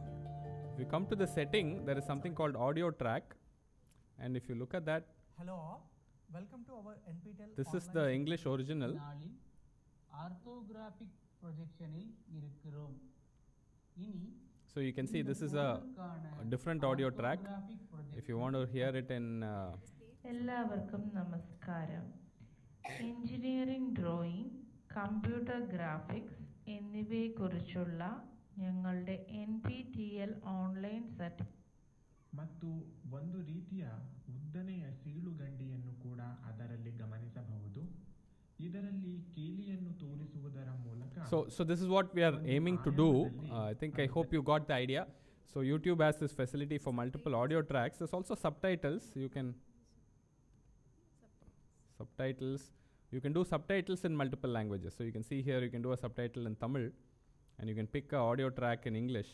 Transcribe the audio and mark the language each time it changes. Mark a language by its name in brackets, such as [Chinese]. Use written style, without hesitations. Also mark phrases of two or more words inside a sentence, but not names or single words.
[English] If you come to the setting, there is something called audio track, and if you look at that, hello, welcome to our NPTEL. This is the English original. Orthographic projectionil irukkurom. Ini So you can see this is a different audio track. If you want to hear it in [Malayalam] എല്ലാവർക്കും നമസ്കാരം. എഞ്ചിനീയറിംഗ് ഡ്രോയിങ്, കമ്പ്യൂട്ടർ ഗ്രാഫിക്സ് എന്നിവയെക്കുറിച്ചുള്ള ഞങ്ങളുടെ NPTEL ഓൺലൈൻ [Kannada] ಮತ್ತು ಒಂದು ರೀತಿಯ ಉದ್ದನೆಯ ಸೀಳುಗಂಡಿಯನ್ನು ಕೂಡ ಅದರಲ್ಲಿ ಗಮನಿಸಬಹುದು. ಇದರಲ್ಲಿ ಕೀಲಿಯನ್ನು ತೋರಿಸುವುದರ ಮೂಲಕ [English] So this is what we are aiming to do. I hope you got the idea. So YouTube has this facility for multiple audio tracks. There's also subtitles. You can do subtitles in multiple languages. So you can see here you can do a subtitle in Tamil, and you can pick an audio track in English.